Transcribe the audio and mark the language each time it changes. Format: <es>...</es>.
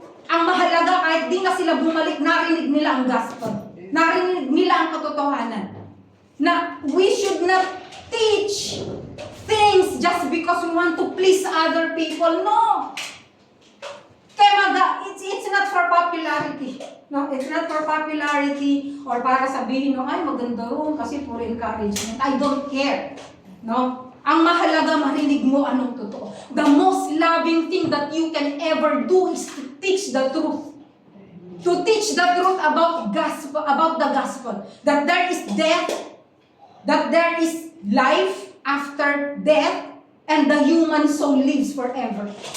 <tl>Ang mahalaga kahit di na sila bumalik, narinig nila ang gospel. Narinig nila ang katotohanan.</tl> <en>Na we should not teach things just because we want to please other people. No! Kaya it's not for popularity. No, it's not for popularity or</en> <tl>para sabihin no, ay maganda roon kasi</tl> <en>for encouragement. I don't care. No?</en> <tl>Ang mahalaga marinig mo anong totoo.</tl> <en>The most loving thing that you can ever do is to teach the truth. To teach the truth about the gospel. That there is death, that there is life after death, and the human soul lives forever.</en>